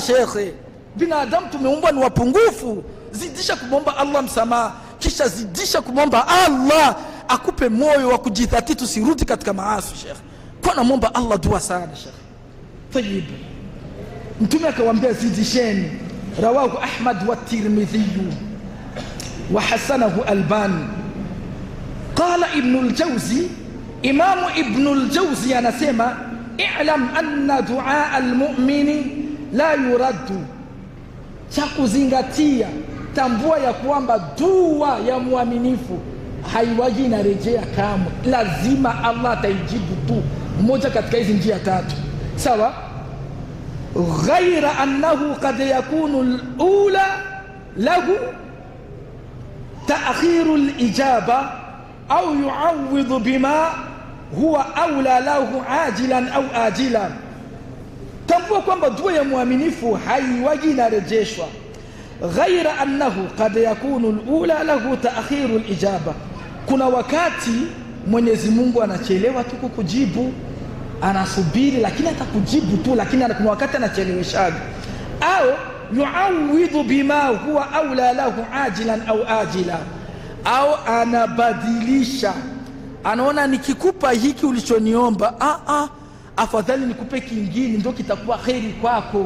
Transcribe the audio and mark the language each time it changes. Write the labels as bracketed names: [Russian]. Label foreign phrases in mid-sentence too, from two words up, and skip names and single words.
[Swahili] Shekhe, binadamu tumeumbwa ni wapungufu. Zidisha kumwomba Allah msamaha, kisha zidisha kumwomba Allah akupe moyo wa kujidhatiti, tusirudi katika maasi. Shekhe, kwa namwomba Allah dua sana. Shekhe, tayib, mtume akawaambia zidisheni. [Arabic] رواه أحمد والترمذي وحسنه الألباني. قال ابن الجوزي, [Swahili] Imamu Ibn al-Jawzi anasema, [Arabic] اعلم أن دعاء المؤمن لا يرد. [Swahili] Cha kuzingatia, tambua ya kwamba dua ya muaminifu haiwaji inarejea kamwe, lazima Allah ataijibu tu moja katika hizi njia tatu. Sawa? [Arabic] غير أنه قد يكون الأولى له تأخير الإجابة أو يعوضه بما هو أولى له عاجلا أو آجلا. [Swahili] Tambua kwamba dua ya muaminifu haiwaji inarejeshwa. [Arabic] غير أنه قد يكون الأولى له تأخير الإجابة, [Swahili] kuna wakati Mwenyezi Mungu anachelewa tu kukujibu, anasubiri lakini atakujibu tu, lakini kuna wakati anacheleweshaga. [Arabic] أو يعوضه بما هو أولى له عاجلا أو آجلا, [Swahili] au anabadilisha, anaona nikikupa hiki ulichoniomba, afadhali nikupe kingine ndio kitakuwa kheri kwako.